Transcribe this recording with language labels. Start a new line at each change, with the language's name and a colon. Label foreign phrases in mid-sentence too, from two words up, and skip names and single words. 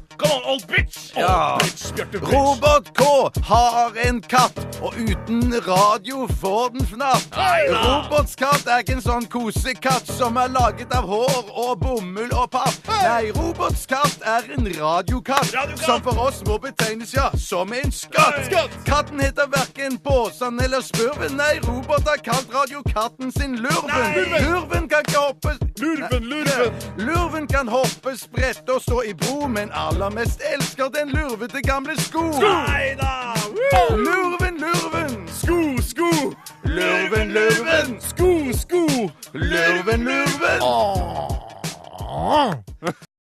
English: on, old bitch!
Norwegian: Ja.
English: Old bitch, Bjarte bitch.
Norwegian: Robot K har en katt, og uten radio får den fnatt. Robots katt er ikke en sånn kosekatt som er laget av hår og bomull og papp. Nei, Robots katt er en radiokatt, som for oss må betegnes, ja, som en skatt. Katten heter hverken Båsan eller Spurven. Nei, Robot har kalt radiokatten sin Lurven. Lurven kan ikke hoppe... Lurven kan hoppe, sprette og stå i bro, men aller mest elsker den lurvete gamle sko. Neida! Lurven, lurven. Sko, sko! Lurven, lurven. Sko, sko! Lurven, lurven.